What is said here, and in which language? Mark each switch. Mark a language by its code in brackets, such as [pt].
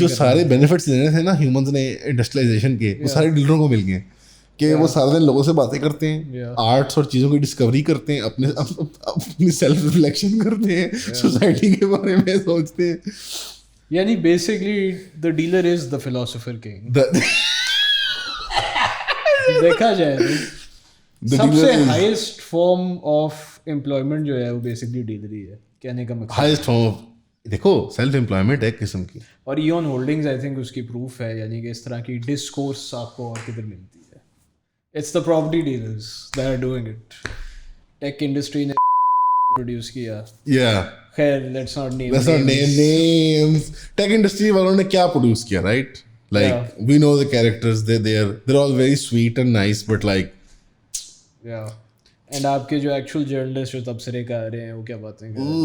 [ur] جو سارے بینیفٹس دینے تھے نا ہیومنز نے انڈسٹریلائزیشن کے, وہ سارے ڈیلروں کو مل گئے کہ وہ سارا دن لوگوں سے باتیں کرتے ہیں, آرٹس اور چیزوں کی ڈسکوری کرتے ہیں, اپنی سیلف ریفلیکشن کرتے ہیں, سوسائٹی کے بارے میں سوچتے ہیں. [en] یعنی basically the dealer is the philosopher king. [ur] دیکھا جائے سب سے ہائیسٹ فارم آف امپلائمنٹ جو ہے وہ بیسکلی ڈیلر ہی ہے. کہنے کا مقصد ہائیسٹ فارم آف, دیکھو سیلف امپلائمنٹ ایک قسم کی, اور ایون ہولڈنگز آئی تھنک اس کی پروف ہے. یعنی کہ اس طرح کی ڈسکورس آپ کو اور کدھر ملتی ہے. [en] It's the property dealers that are doing it. [ur] Tech industry نے پروڈیوس کیا. [en] خیر let's not name names. [ur] Tech industry والوں نے کیا پروڈیوس کیا, [en] Right? Like we know the characters, they're all very sweet and nice, but like [ur] and آپ کے جو ایکچوئل جرنلسٹ جو تبصرے کا آ رہے ہیں وہ کیا باتیں کر